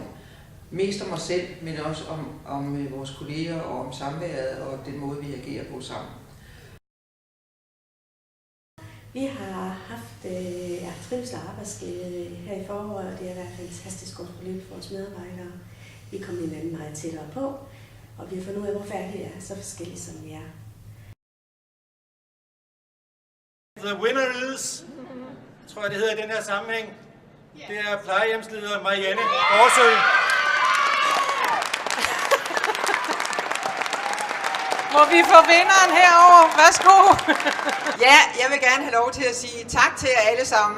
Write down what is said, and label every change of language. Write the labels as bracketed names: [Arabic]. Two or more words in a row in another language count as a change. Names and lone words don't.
[Danish] Mest om os selv, men også om vores kolleger og om samværet og den måde, vi agerer på sammen. Vi har haft trivsel og arbejdsglæde her i foråret, og det har været fantastisk godt forløb for vores medarbejdere. Vi er kommet hinanden meget tættere på, og vi har fundet ud af, hvorfor vi er så forskellige, som vi er. [English] The winner is, [Danish] tror jeg det hedder i den her sammenhæng, det er plejehjemsleder Marianne Gårdsø. Må vi få vinderen herover? Værsgo. Ja, jeg vil gerne have lov til at sige tak til jer alle sammen.